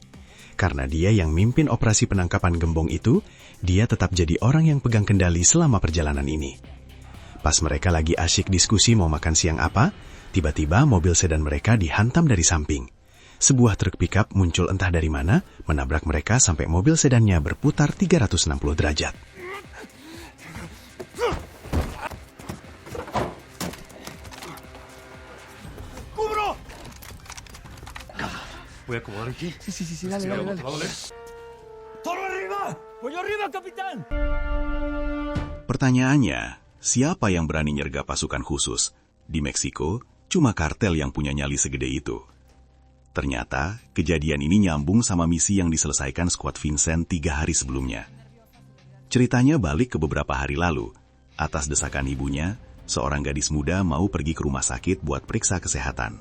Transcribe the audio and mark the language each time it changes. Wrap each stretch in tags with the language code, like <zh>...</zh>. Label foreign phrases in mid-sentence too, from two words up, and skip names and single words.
<id>Karena dia yang mimpin operasi penangkapan gembong itu, dia tetap jadi orang yang pegang kendali selama perjalanan ini. Pas mereka lagi asyik diskusi mau makan siang apa, tiba-tiba mobil sedan mereka dihantam dari samping. Sebuah truk pickup muncul entah dari mana, menabrak mereka sampai mobil sedannya berputar 360 derajat.</id> <es>Voy a acomodar aquí. Sí, dale. ¡Todo arriba! ¡Pollo arriba, capitán!</es> <id>Pertanyaannya, siapa yang berani nyergap pasukan khusus? Di Meksiko, cuma kartel yang punya nyali segede itu. Ternyata, kejadian ini nyambung sama misi yang diselesaikan skuad Vincent 3 hari sebelumnya. Ceritanya balik ke beberapa hari lalu. Atas desakan ibunya, seorang gadis muda mau pergi ke rumah sakit buat periksa kesehatan.</id>